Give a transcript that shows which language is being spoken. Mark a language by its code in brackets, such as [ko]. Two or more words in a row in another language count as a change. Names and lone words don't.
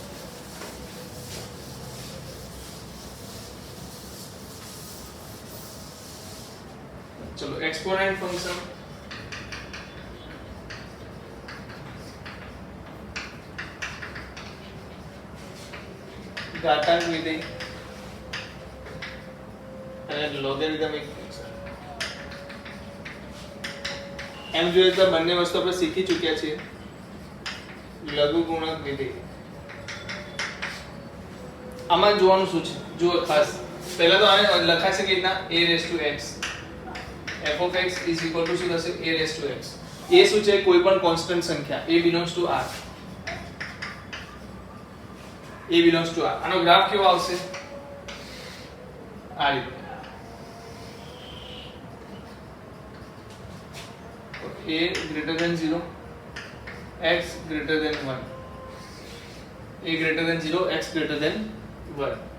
[gu] ચલો [en] exponent function [gu] ઘાતાંક વિધેય અને [en] logarithmic function. [gu] એમ જોઈએ તો બંને વસ્તુ આપણે શીખી ચૂક્યા છીએ. લઘુગુણક વિધેય આમાં જોવાનું શું છે જુઓ ખાસ. પહેલા તો આને લખાશે કે રીતના [en] a raised to x f of x is equal to [gu] શું થશે [en] a raised to x. [gu] a શું છે કોઈ પણ કોન્સ્ટન્ટ સંખ્યા [en] a belongs to r. a belongs to r. [gu] આનો ગ્રાફ કેવો આવશે આ રીતે. [en] a greater than 0 x greater than 1 a greater than 0 x greater than 1.